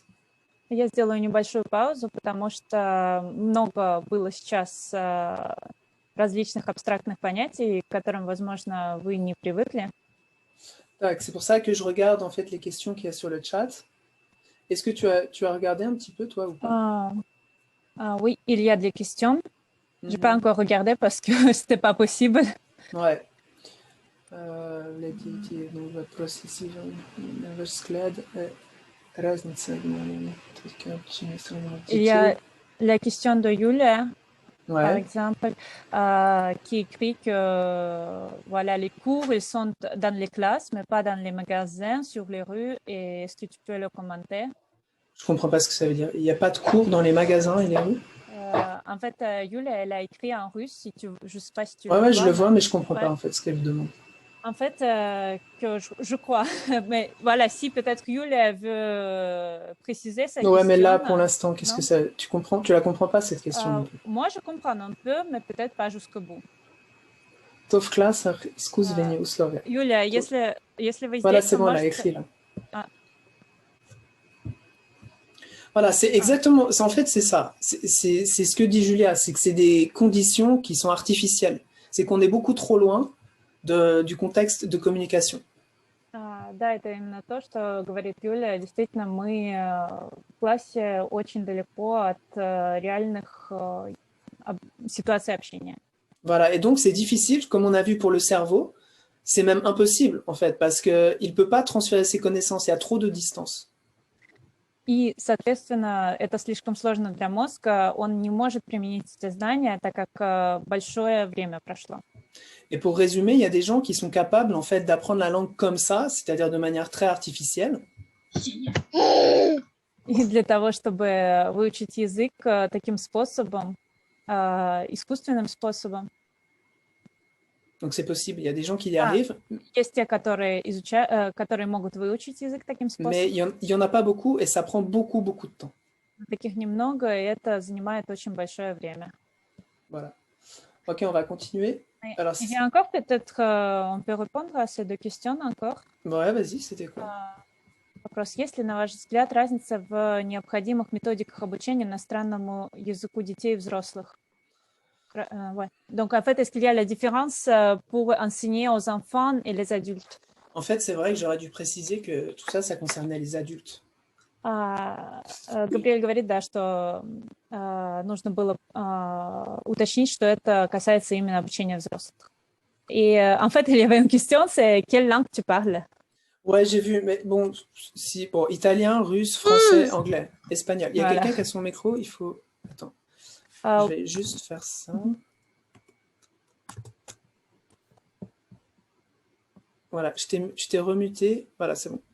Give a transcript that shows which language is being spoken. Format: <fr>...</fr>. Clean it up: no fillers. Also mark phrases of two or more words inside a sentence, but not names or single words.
<ru>Я сделаю небольшую паузу, потому что много было сейчас различных абстрактных понятий, к которым, возможно, вы не привыкли.</ru> <fr>C'est pour ça que je regarde en fait les questions qu'il y a sur le chat. Est-ce que tu as regardé un petit peu, toi, ou pas? Oui, il y a des questions. Je n'ai pas encore regardé parce que ce n'était pas possible. Ouais. Donc,</fr> <ru>вопрос ici, ваш взгляд, разница,</ru> <fr>Il y a la question de Yulia, par ouais. exemple, qui écrit que voilà, les cours ils sont dans les classes, mais pas dans les magasins, sur les rues. Et est-ce que tu peux le commenter? Je comprends pas ce que ça veut dire. Il n'y a pas de cours dans les magasins et les rues? En fait, Yulia, elle a écrit en russe. Si tu, je sais pas si tu ouais, je le vois, mais je comprends ouais. pas en fait ce qu'elle demande. En fait, que je crois. Mais voilà, si peut-être Yulia veut préciser sa question. Ouais, mais là, pour l'instant, qu'est-ce que ça... Tu comprends? Tu la comprends pas, cette question? Moi, je comprends un peu, mais peut-être pas jusqu'au bout. To w klasach skuzwienie usłowia.</fr> <ru>Юля, если вы</ru> <fr>Voilà,</fr> <ru>здесь,</ru> <fr>c'est</fr> <ru>то</ru> <fr>bon, elle a</fr> <ru>можете...</ru> <fr>écrit là. Voilà, c'est exactement, en fait, c'est ça. C'est ce que dit Julia, c'est que c'est des conditions qui sont artificielles. C'est qu'on est beaucoup trop loin du contexte de communication.</fr> <ru>Да, это именно то, что говорит Юля. Действительно, мы в классе очень далеко от реальных ситуаций общения.</ru> <fr>Voilà, et donc c'est difficile, comme on a vu pour le cerveau, c'est même impossible, en fait, parce qu'il ne peut pas transférer ses connaissances, il y a trop de distance.</fr> <ru>И, соответственно, это слишком сложно для мозга, он не может применить эти знания, так как большое время прошло.</ru> <fr>Et pour résumer, il y a des gens qui sont capables, en fait, d'apprendre la langue comme ça, c'est-à-dire de manière très artificielle.</fr> <ru>И для того, чтобы выучить язык таким способом, искусственным способом.</ru> <fr>Donc c'est possible, il y a des gens qui y arrivent.</fr> <ru>Есть те, которые могут выучить язык таким способом.</ru> <fr>Mais il y en a pas beaucoup et ça prend beaucoup de temps.</fr> <ru>Таких немного, и это занимает очень большое время.</ru> <fr>Voilà. Ok, on va continuer. Alors, il y a encore peut-être, on peut répondre à ces deux questions encore. Ouais, vas-y, c'était quoi?</fr> <ru>Вопрос, есть ли, на ваш взгляд, разница в необходимых методиках обучения иностранному языку детей и взрослых?</ru> <fr>Ouais. Donc, en fait, est-ce qu'il y a la différence pour enseigner aux enfants et les adultes? En fait, c'est vrai que j'aurais dû préciser que tout ça, ça concernait les adultes.</fr> <ru>Габриэль говорит, да, что нужно было уточнить, что это касается именно обучения взрослых.</ru> <fr>Et en fait, il y avait une question, c'est quelle langue tu parles? Ouais, j'ai vu, mais bon, italien, russe, français, anglais, espagnol. Il y a quelqu'un qui a son micro, il faut... Attends, je vais juste faire ça. Voilà, je t'ai remuté. Voilà, c'est bon.</fr>